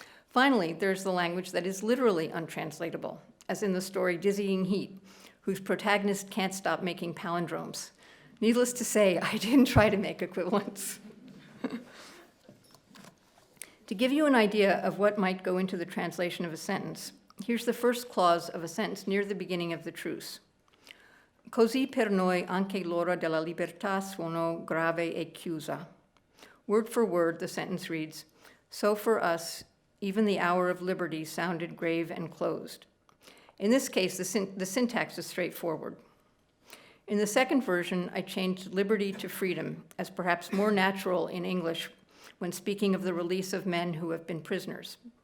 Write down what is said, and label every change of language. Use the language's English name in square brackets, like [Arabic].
[English] Finally, there's the language that is literally untranslatable, as in the story Dizzying Heat, whose protagonist can't stop making palindromes. Needless to say, I didn't try to make equivalents. To give you an idea of what might go into the translation of a sentence, here's the first clause of a sentence near the beginning of the truce. [Italian] Così per noi anche l'ora della libertà suonò grave e chiusa. [English] Word for word, the sentence reads, so for us, even the hour of liberty sounded grave and closed. In this case, the syntax is straightforward. In the second version, I changed liberty to freedom, as perhaps more natural in English when speaking of the release of men who have been prisoners.